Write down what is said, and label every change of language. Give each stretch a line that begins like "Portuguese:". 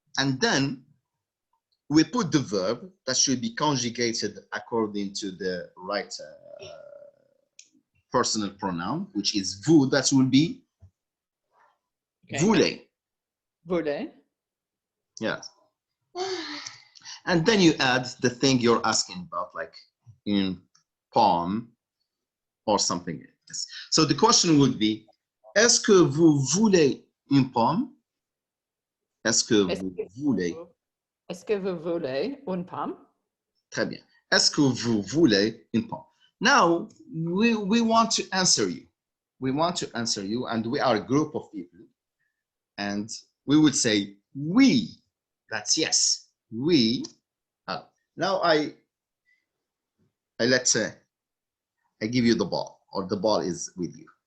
English: And then we put the verb that should be conjugated according to the right personal pronoun, which is vous. That will be voulez.
French: Voulez.
English: Yes. And then you add the thing you're asking about, like in pomme or something like this. So the question would be,
French: est-ce que vous voulez une pomme? Est-ce que vous voulez? Est-ce que vous voulez une pomme? Très bien. Est-ce que vous voulez une pomme?
English: Now, we want to answer you. We want to answer you, and we are a group of people. And we would say, oui. That's yes. We. Now I let's say I give you the ball, or the ball is with you.